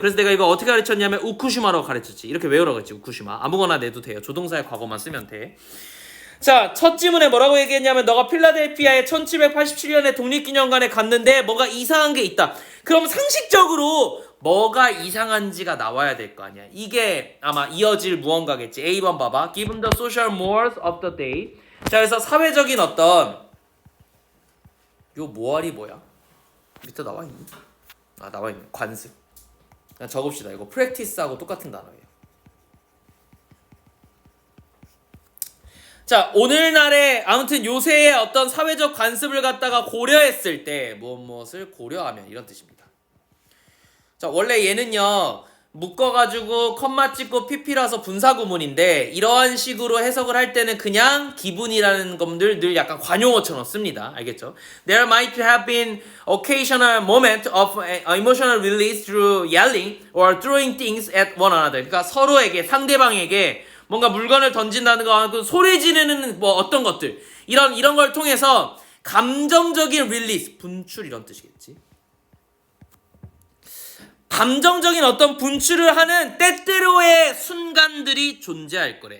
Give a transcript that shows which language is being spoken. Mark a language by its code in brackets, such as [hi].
[ko] 그래서 내가 이거 어떻게 가르쳤냐면 우쿠시마라고 가르쳤지. 이렇게 외우라고 했지. 우쿠시마. 아무거나 내도 돼요. 조동사의 과거만 쓰면 돼. 자, 첫 지문에 뭐라고 얘기했냐면 너가 필라델피아의 1787년에 독립기념관에 갔는데 뭐가 이상한 게 있다. 그럼 상식적으로 뭐가 이상한지가 나와야 될 거 아니야. 이게 아마 이어질 무언가겠지. A번 봐봐. [en] Given the social mores of the day. [ko] 자, 그래서 사회적인 어떤 요 모알이 뭐야? 밑에 나와 있니? 나와 있네. 관습. 그냥 적읍시다. 이거 practice하고 똑같은 단어예요. 자, 오늘날의 아무튼 요새의 어떤 사회적 관습을 갖다가 고려했을 때 무엇을 고려하면 이런 뜻입니다. 자, 원래 얘는요 묶어가지고 컴마 찍고 pp라서 분사구문인데 이러한 식으로 해석을 할 때는 그냥 기분이라는 것들 늘 약간 관용어처럼 씁니다. 알겠죠? [en] There might have been occasional moment of emotional release through yelling or throwing things at one another. [ko] 그러니까 서로에게 상대방에게 뭔가 물건을 던진다는 거, 소리 지르는 뭐 어떤 것들 이런 걸 통해서 감정적인 릴리스, 분출 이런 뜻이겠지. 감정적인 어떤 분출을 하는 때때로의 순간들이 존재할 거래.